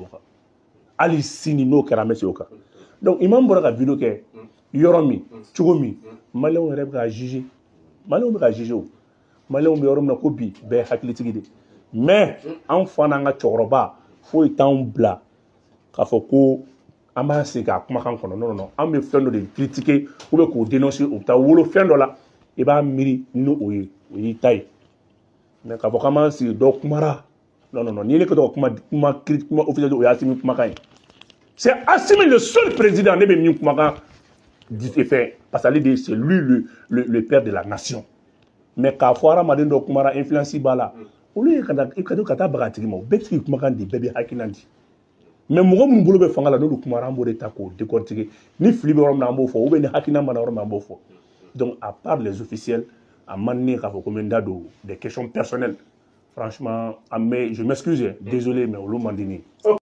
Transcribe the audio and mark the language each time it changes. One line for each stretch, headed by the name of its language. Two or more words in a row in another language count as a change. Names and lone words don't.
Bambara: o kan hali sini n'o kɛra an bɛ segin o kan donc Imam bɔra ka vidéo kɛ yɔrɔ min cogo min maliyɛnw yɛrɛ bɛ ka juger maliyɛnw bɛ ka juger o maliyɛnw bɛ yɔrɔ min na ko bi bɛɛ ye hakilitigi de mais an fa n'an ka cɛkɔrɔba foyi t'anw bila k'a fɔ ko an b'an sigi k'a kumakan kɔnɔ
French: non non
Bambara: an bɛ fɛn dɔ de critiquer
French: ou bien
Bambara: k'o dénoncer u bɛ taa wolo fɛn dɔ la i b'a miiri ni o ye o y'i ta ye mais k'a fɔ k'an b'an sigi dɔ kumara
French: non non non
Bambara: n'i ye ne kɛ to ka kuma officiel o y'a Assimi kumakan ye
French: c'est Assimi le seul président
Bambara: ne bɛ min kumakan
French: fait parce que c'est lui le père de la nation mais
Bambara: k'a fɔ hadamaden dɔ kumara influence b'a la olu ye ka taa baga tigi ma o bɛɛ tigi kumakan di bɛɛ bɛ hakilina di mais mɔgɔ minnu bolo bɛ fanga la n'olu kumara an b'o de ta k'o décortiquer ni fili bɛ yɔrɔ min na an b'o fɔ
French: ou bien
Bambara: ni hakilina mana yɔrɔ min na an b'o fɔ
French: donc à part les officiels
Bambara: a man di ne ye k'a fɔ ko n bɛ n da don
French: des questions personnelles franchement je m'excuse désolé mais
Bambara: olu man di ne ye